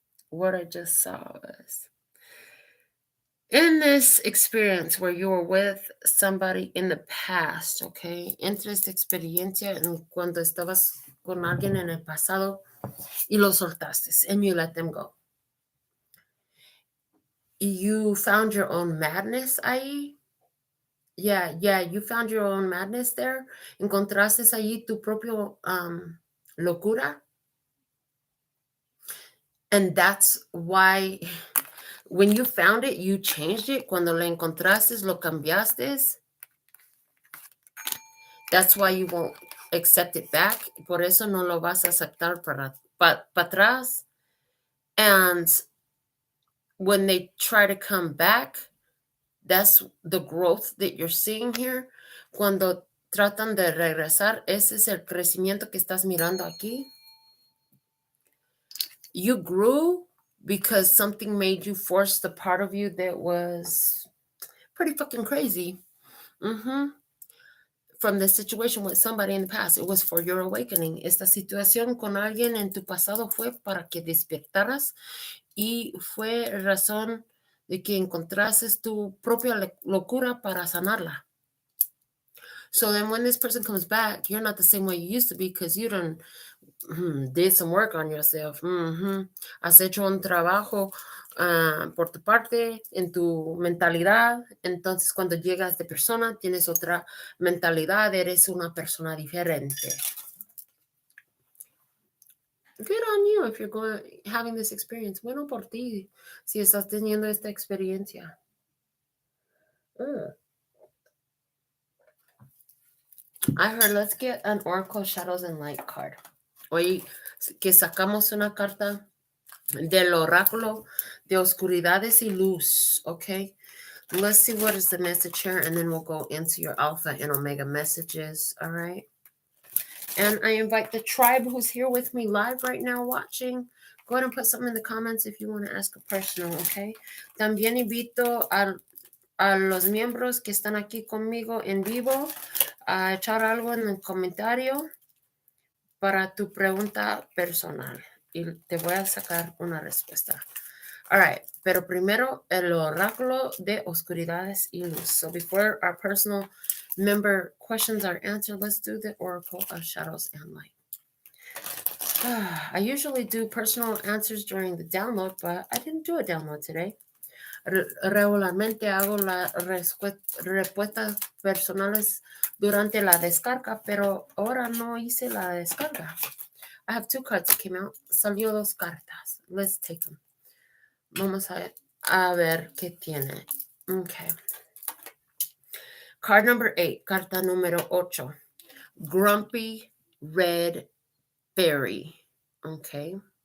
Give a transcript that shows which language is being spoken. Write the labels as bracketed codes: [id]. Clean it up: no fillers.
[en] What I just saw was in this experience where you were with somebody in the past, okay? [es] Entre esta experiencia en cuando estabas con alguien en el pasado y lo soltaste [en] and you let them go. You found your own madness ahí. Yeah, you found your own madness there. [es] Encontraste allí tu propio locura. [en] And that's why when you found it, you changed it. [es] Cuando lo encontraste, lo cambiaste. [en] That's why you won't accept it back. [es] Por eso no lo vas a aceptar para atrás. [en] And when they try to come back, that's the growth that you're seeing here. [es] Cuando tratan de regresar, ese es el crecimiento que estás mirando aquí. [en] You grew because something made you force the part of you that was pretty fucking crazy. From the situation with somebody in the past. It was for your awakening. [es] Esta situación con alguien en tu pasado fue para que despertaras y fue razón de que encontrases tu propia locura para sanarla. [en] So then when this person comes back, you're not the same way you used to be because you did some work on yourself. [es] Has hecho un trabajo por tu parte, en tu mentalidad. Entonces, cuando llegas de persona, tienes otra mentalidad, eres una persona diferente. [en] Good on you if you're having this experience. [es] Bueno por ti, si estás teniendo esta experiencia. [en] I heard, let's get an Oracle Shadows and Light card. [es] Hoy que sacamos una carta del oráculo de oscuridades y luz, okay? [en] Let's see what is the message here, and then we'll go into your alpha and omega messages, all right? And I invite the tribe who's here with me live right now watching. Go ahead and put something in the comments if you want to ask a personal, okay? [es] También invito a los miembros que están aquí conmigo en vivo a echar algo en el comentario para tu pregunta personal. Y te voy a sacar una respuesta. [en] All right, [es] pero primero el oráculo de oscuridades y luz. [en] So before our personal member questions are answered, let's do the oracle of shadows and light. I usually do personal answers during the download, but I didn't do a download today. [es] Regularmente hago las respuestas personales durante la descarga, pero ahora no hice la descarga. [en] I have 2 cards that came out. [es] Salió 2 cartas. [en] Let's take them. [es] Vamos a ver qué tiene. Okay. [en] Card number 8. [es] Carta número 8. Grumpy Red Fairy. Okay.